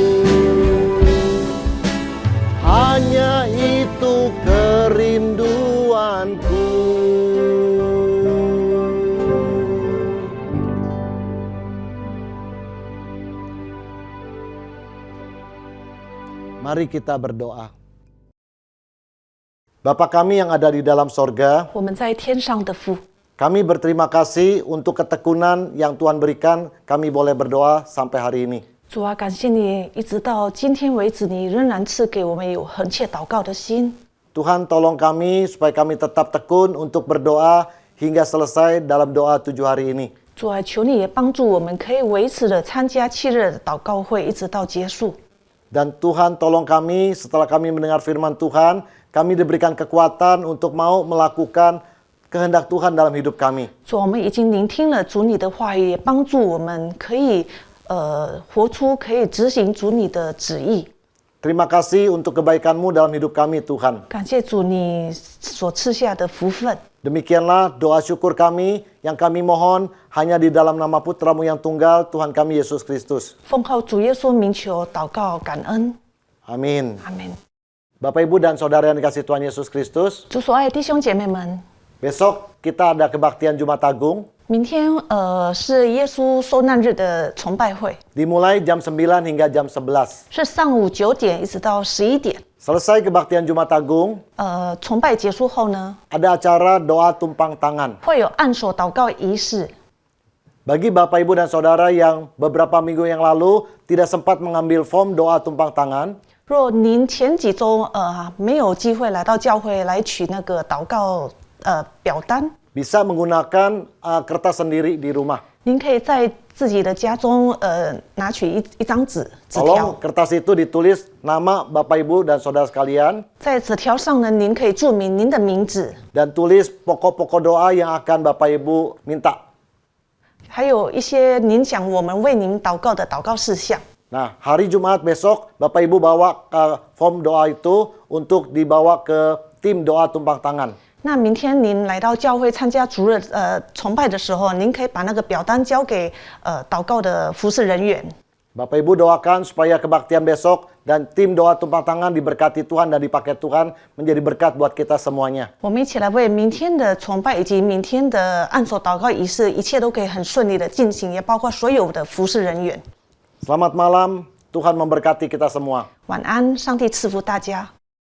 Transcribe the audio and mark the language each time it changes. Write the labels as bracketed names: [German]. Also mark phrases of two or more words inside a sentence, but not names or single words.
[Indonesian] Hanya itu kerinduanku. Mari kita berdoa. Bapa kami yang ada di dalam sorga, [Chinese] 我们在天上的父， [Indonesian] kami berterima kasih untuk ketekunan yang Tuhan berikan, kami boleh berdoa sampai hari ini. [Chinese] 主啊，感谢你，一直到今天为止，你仍然赐给我们有恒切祷告的心。 [Indonesian] Tuhan tolong kami supaya kami tetap tekun untuk berdoa hingga selesai dalam doa 7 hari ini. [Chinese] 主啊，求你也帮助我们，可以维持的参加7日的祷告会，一直到结束。 [Indonesian] Dan Tuhan tolong kami setelah kami mendengar firman Tuhan, kami diberikan kekuatan untuk mau melakukan kehendak Tuhan dalam hidup kami. [Chinese] 主，我们已经聆听了主你的话语，也帮助我们可以活出，可以执行主你的旨意。 [Indonesian] Terima kasih untuk kebaikan-Mu dalam hidup kami Tuhan. [Chinese] 感谢主你所赐下的福分。 [Indonesian] Demikianlah doa syukur kami yang kami mohon hanya di dalam nama Putra-Mu yang tunggal, Tuhan kami Yesus Kristus. [Chinese] 奉靠主耶稣名求祷告感恩， [Indonesian] Amin. [Chinese] 阿门。 [Indonesian] Bapak Ibu dan Saudara yang dikasihi Tuhan Yesus Kristus, [Chinese] 主所爱的弟兄姐妹们， [Indonesian] besok kita ada kebaktian Jumat Agung, [Chinese] 明天是耶稣受难日的崇拜会， [Indonesian] dimulai jam 9 hingga jam 11. [Chinese] 是上午9点一直到11点。 [Indonesian] Selesai kebaktian Jumat Agung, [Chinese] 崇拜结束后呢， [Indonesian] ada acara doa tumpang tangan. [Chinese] 会有按手祷告仪式。 [Indonesian] Bagi Bapak Ibu dan Saudara yang beberapa minggu yang lalu tidak sempat mengambil form doa tumpang tangan, [Chinese] 若您前几周没有机会来到教会来取那个祷告表单， [Indonesian] bisa menggunakan kertas sendiri di rumah. [Chinese] 您可以在自己的家中拿取一张纸条， [Indonesian] Tolong kertas itu ditulis nama Bapak Ibu dan Saudara sekalian [Chinese] 在纸条上呢，您可以注明您的名字， [Indonesian] dan tulis pokok-pokok doa yang akan Bapak Ibu minta. [Chinese] 还有一些您想我们为您祷告的祷告事项。 [Indonesian] Nah, hari Jumat besok Bapak Ibu bawa form doa itu untuk dibawa ke tim doa tumpang tangan. [Chinese] 那明天您来到教会参加主日崇拜的时候，您可以把那个表单交给祷告的服侍人员。 [Indonesian] Bapak Ibu doakan supaya kebaktian besok dan tim doa tumpang tangan diberkati Tuhan dan dipakai Tuhan menjadi berkat buat kita semuanya. [Chinese] 我们一起来为明天的崇拜以及明天的按手祷告仪式，一切都可以很顺利的进行，也包括所有的服侍人员。 [Indonesian] Selamat malam, Tuhan memberkati kita semua. [Chinese] 晚安，上帝赐福大家。